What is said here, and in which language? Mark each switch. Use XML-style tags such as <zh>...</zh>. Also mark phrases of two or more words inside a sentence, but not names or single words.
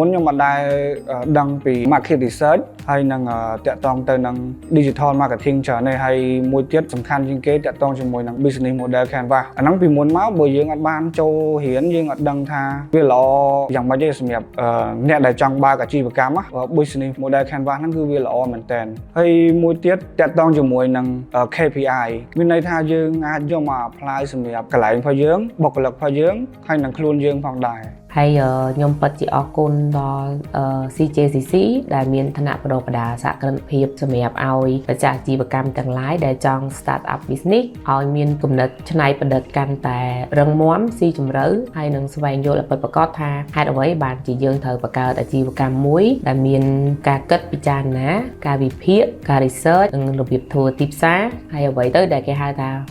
<km>ខ្ញុំអត់ដែលដឹងពី</km> <en>market research</en> <km>ហើយនឹងតាក់ទងទៅនឹង</km> <en>digital marketing</en> <km>ច្រើនទេហើយមួយទៀតសំខាន់ជាងគេតាក់ទងជាមួយនឹង</km> <en>business model canvas</en> <km>អាហ្នឹងពីមុនមកបើយើងអត់បានចូលរៀនយើងអត់ដឹងថាវាល្អយ៉ាងម៉េចទេសម្រាប់អ្នកដែលចង់បើកអាជីវកម្ម</km> <en>business model canvas</en> <km>ហ្នឹងគឺវាល្អមែនតើហើយមួយទៀតតាក់ទងជាមួយនឹង KPI មានន័យថាយើងអាចយកមក apply សម្រាប់កន្លែងរបស់យើងបុគ្គលិករបស់យើងហើយនឹងខ្លួនយើងផងដែរ ហើយខ្ញុំពិតជាអរគុណដល់ CJCC ដែលមានឋានៈបដិបដាសហគ្រិនភាពសម្រាប់ឲ្យម្ចាស់អាជីវកម្មទាំងឡាយដែលចង់</km> <en>start up business</en> <km>ឲ្យមានគំនិតច្នៃប្រឌិតកាន់តែរឹងមាំស៊ីជម្រៅហើយនឹងស្វែងយល់ឲ្យពិតប្រាកដថាហេតុអ្វីបានជាយើងត្រូវបង្កើតអាជីវកម្មមួយដែលមានការគិតពិចារណាការវិភាគការ research និងរបៀបធ្វើទីផ្សារហើយអ្វីទៅដែលគេហៅថា</km>